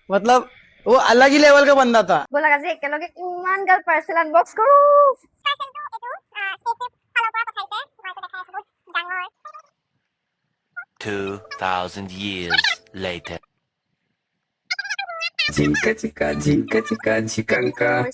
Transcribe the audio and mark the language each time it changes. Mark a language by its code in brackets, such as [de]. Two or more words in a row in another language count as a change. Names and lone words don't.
[hi] मतलब वो अलग ही लेवल का बंदा था। [as] ব'লক আজি একেলগে ইমান গাল পাৰ্চেল আনবক্স কৰো। [en] 2,000 years later. ঝিঙ্কা চিকা ঝিকাঙ্কা